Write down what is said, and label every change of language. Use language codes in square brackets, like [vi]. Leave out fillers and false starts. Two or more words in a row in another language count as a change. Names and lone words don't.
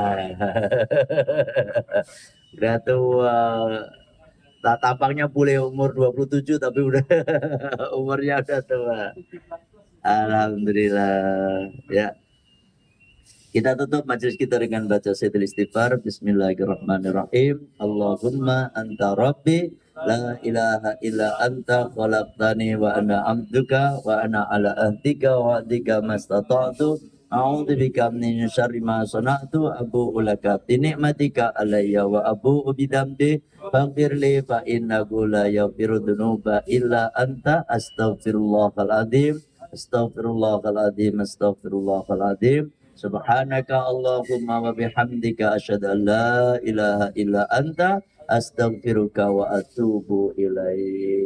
[id] Udah tua. Tampaknya boleh umur 27 tapi udah umurnya udah tua. Alhamdulillah ya. Kita tutup majelis kita dengan baca Sayyidul Istighfar. [ar] بسم الله الرحمن الرحيم اللهم أنت ربي لا إله إلا أنت خلقتني وأنا عبدك وأنا على عهدك وعهدك ما استطعت. أعوذ بك من شر ما صنعت أبوء لك بنعمتك علي وأبوء بذنبي فاغفر لي فإنه لا يغفر الذنوب إلا أنت أستغفر الله العظيم أستغفر الله العظيم أستغفر الله العظيم. سبحانك اللهم وبحمدك أشهد أن لا إله إلا أنت أستغفرك وأتوب إليك.